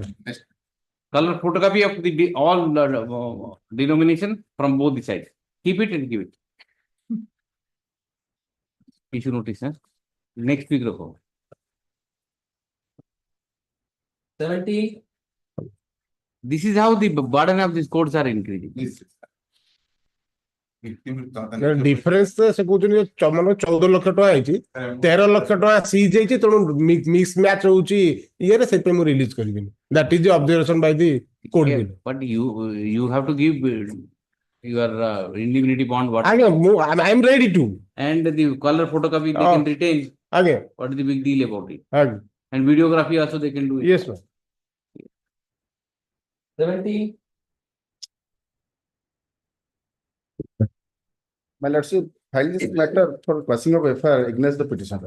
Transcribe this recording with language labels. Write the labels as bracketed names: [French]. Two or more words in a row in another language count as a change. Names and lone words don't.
[English] Color photocopy of the all denomination from both the sides. Keep it and give it. Issue notice, huh? Next week, roko. 70, This is how the burden of these courts are increasing. Yes. [Odia] ଡିଫରେନ୍ସ ସେ କହୁଛନ୍ତି ମାନେ 14 ଲକ୍ଷ ଟଙ୍କା ହେଇଛି 13 ଲକ୍ଷ ଟଙ୍କା ସିଜ୍ ହେଇଛି ତେଣୁ [English] mix match [Odia] ହଉଛି ଇଏରେ ସେଥିପାଇଁ ମୁଁ ରିଲିଜ କରିବିନି [English] that is the observation by the court Yeah, but you have to give your indemnity bond what [Odia] ଆଜ୍ଞା ମୁଁ [English] I am ready to and the color photocopy they can retain. [Odia] ଆଜ୍ଞା [English] What is the big deal about it? [Odia] ଆଜ୍ଞା [English] And videography also they can do it. yes ma'am. 70, My lordship, file this matter for passing of FIR against the petitioner.